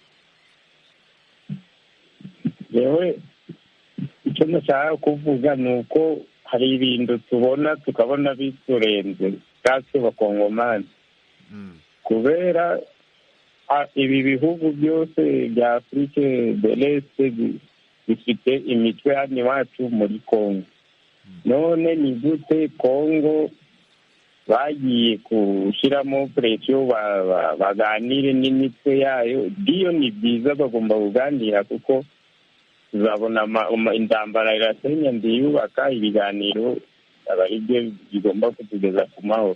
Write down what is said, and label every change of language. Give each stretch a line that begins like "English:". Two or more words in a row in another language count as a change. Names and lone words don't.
Kinyarwanda: Yewe icyo nashaka kuvuga ni uko hari ibintu tubona tukabona biturenze natwe bakongomani. Kubera ibi bihugu byose bya Afrique de l'Est bifite imitwe hano iwacu muri Kongo. None ni gute Kongo bagiye gushyiramo presiyo baganire n'imitwe yayo. Iyo ni byiza, bagomba kuganira kuko tuzabona intambara irasenya ndiyubaka, ibiganiro aba ari byo bigomba kutugeza ku mahoro.